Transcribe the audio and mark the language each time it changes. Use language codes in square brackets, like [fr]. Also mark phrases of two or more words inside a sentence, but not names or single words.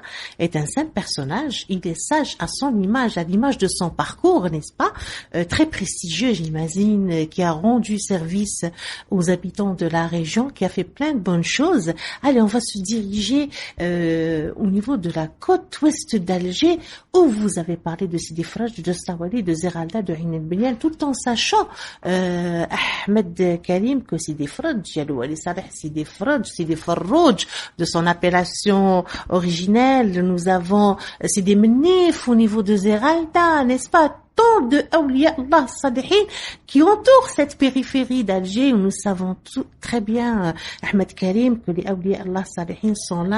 [fr] Est un saint personnage. Il est sage à son image, à l'image de son parcours, n'est-ce pas? Très prestigieux, j'imagine, qui a rendu service aux habitants de la région, qui a fait plein de bonnes choses. Allez, on va se diriger au niveau de la côte ouest d'Alger, où vous avez parlé de Sidi Fraj, de Stawali, de Zeralda, de Ain el-Benian, tout en sachant, Ahmed Karim, que Sidi Fraj, Yalou Ali Saleh, Sidi Fraj, Sidi Farrouj, de son appellation originelle. Nous avons Sidi Menif au niveau de Zeralda, n'est-ce pas? Tant de [ar] أولياء الله الصالحين [fr] qui entourent cette périphérie d'Alger, où nous savons très bien, Ahmed Karim, que les [ar] أولياء الله الصالحين [fr] sont là.